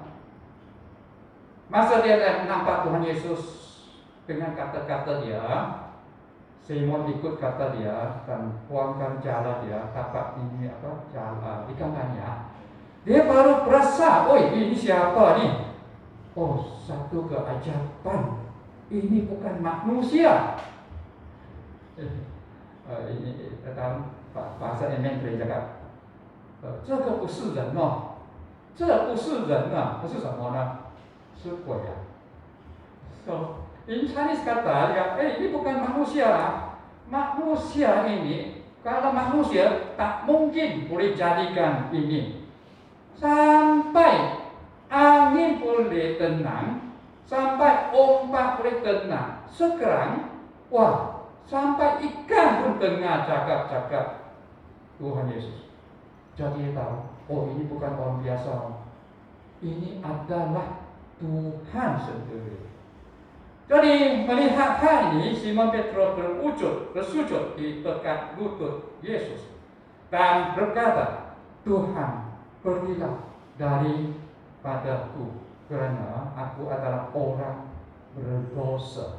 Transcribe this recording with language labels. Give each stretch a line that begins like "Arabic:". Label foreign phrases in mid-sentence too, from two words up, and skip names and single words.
Malay: Masa dia nampak Tuhan Yesus dengan kata-kata dia, Simon ikut kata dia dan buangkan jala dia, dapat ini jala ikan banyak. Dia baru berasa, ini siapa ni? Satu keajaban. Ini bukan manusia. Ini dalam bahasa Yemen boleh cakap,
Chinese: 这个不是人哦，这不是人啊，是什么呢？是鬼啊。
English: So in Chinese
Malay: kata dia, ini bukan manusia lah. Manusia ini, kalau manusia tak mungkin boleh jadikan ini. Sampai angin boleh tenang, sampai ombak boleh tenang. Sekarang, sampai ikan pun dengar cakap-cakap Tuhan Yesus. Jadi tahu oh ini bukan orang biasa, ini adalah Tuhan sendiri. Jadi melihat hal ini, Simon Petrus bersujud di dekat lutut Yesus dan berkata, Tuhan, pergilah daripadaku, kerana aku adalah orang berdosa.